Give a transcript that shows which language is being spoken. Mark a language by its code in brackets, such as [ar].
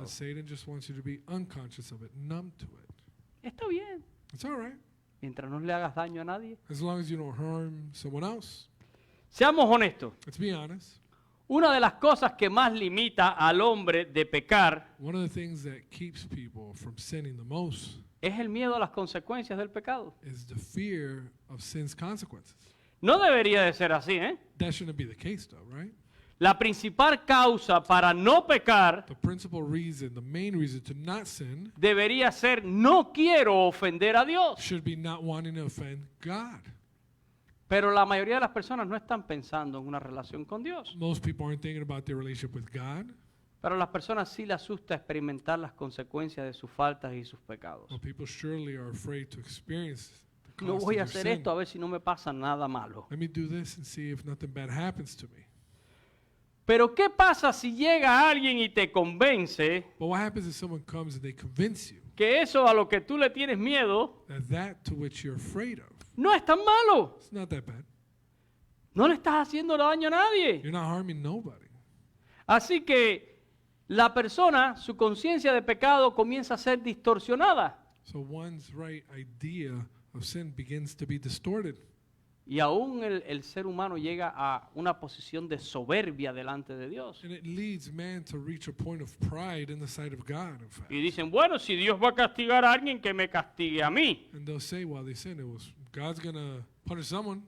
[en] but Satan just wants you to be unconscious of it, numb to it. [es] Está bien, [en] It's all right, [es] mientras no le hagas daño a nadie. [en] as long as you don't harm someone else. [es] Seamos honestos, [en] Let's be honest. [es] una de las cosas que más limita al hombre de pecar [en] One of the things that keeps people from sinning the most [es] es el miedo a las consecuencias del pecado. [en] is the fear of sin's consequences. [es] No debería de ser así, ¿eh? [en] That shouldn't be the case, though, right? [es] La principal causa para no pecar [en] The principal reason, the main reason to not sin [es] debería ser no quiero ofender a Dios. [en] should be not wanting to offend God. [es] Pero la mayoría de las personas no están pensando en una relación con Dios. [en] Most people aren't thinking about their relationship with God. [es] Pero a las personas sí les asusta experimentar las consecuencias de sus faltas y sus pecados. [en] Well, people surely are afraid to experience the [es] No [en] cost [es] voy a [en] of their [es] hacer [en] sin. [es] esto a ver si no me pasa nada malo. [en] Let me do this and see if nothing bad happens to me. [es] Pero ¿qué pasa si llega alguien y te convence [en] But what happens if someone comes and they convince you [es] que eso a lo que tú le tienes miedo [en] that to which you're afraid of, [es] no es tan malo? [en] it's not that bad. [es] No le estás haciendo daño a nadie. [en] You're not harming nobody. [es] Así que la persona, su conciencia de pecado comienza a ser distorsionada. [en] So one's right idea of sin begins to be distorted. [es] Y aún el ser humano llega a una posición de soberbia delante de Dios. [en] And it leads man to reach a point of pride in the sight of God, in fact. [es] Y dicen, bueno, si Dios va a castigar a alguien, que me castigue a mí. [en] And they'll say while they sin, God's going to punish someone.